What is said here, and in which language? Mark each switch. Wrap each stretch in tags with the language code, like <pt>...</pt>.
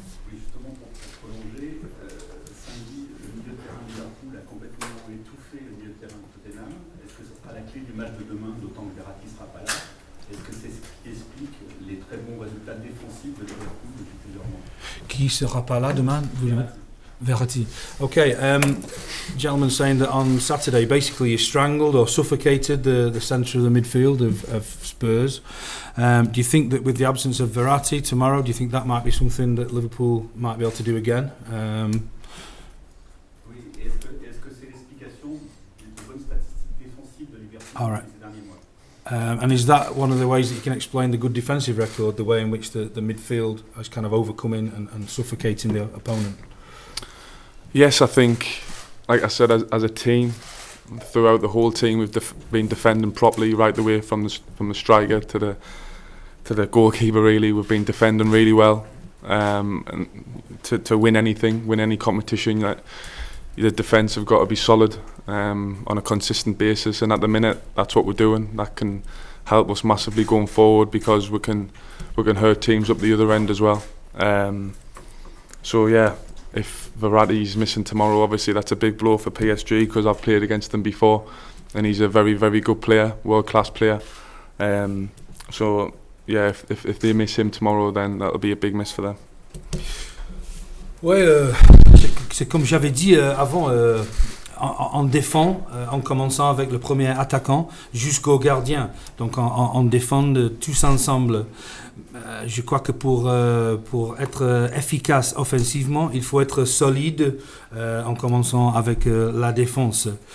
<fr>Oui, justement, pour prolonger, samedi, le milieu de terrain de Liverpool a complètement étouffé le milieu de terrain de Tottenham. Est-ce que ce sera la clé du match de demain, d'autant que Verratti ne sera pas là? Est-ce que c'est ce qui explique les très bons résultats défensifs de Liverpool depuis plusieurs mois? Qui sera pas là demain? Verratti.</fr> <en>Okay, gentleman saying that on Saturday basically you strangled or suffocated the centre of the midfield of Spurs. Do you think that with the absence of Verratti tomorrow, do you think that might be something that Liverpool might be able to do again?</en> <fr>Oui, est-ce que c'est l'explication des bonnes statistiques défensives de Liverpool</fr> <en>All right.</en> <fr>ces derniers mois?</fr> <en>And is that one of the ways that you can explain the good defensive record, the way in which the midfield has kind of overcoming and suffocating the opponent? Yes, I think, like I said, as a team, throughout the whole team, we've been defending properly right the way from the striker to the goalkeeper. Really, we've been defending really well, and to win anything, win any competition, the defence have got to be solid on a consistent basis. And at the minute, that's what we're doing. That can help us massively going forward, because we can hurt teams up the other end as well. So yeah. If Verratti's missing tomorrow, obviously that's a big blow for PSG, because I've played against them before, and he's a very, very good player, world-class player. So yeah, if they miss him tomorrow, then that'll be a big miss for them.</en> <fr>Ouais, c'est comme j'avais dit avant. On défend en commençant avec le premier attaquant jusqu'au gardien. Donc on défend tous ensemble. Je crois que pour être efficace offensivement, il faut être solide en commençant avec la défense.</fr>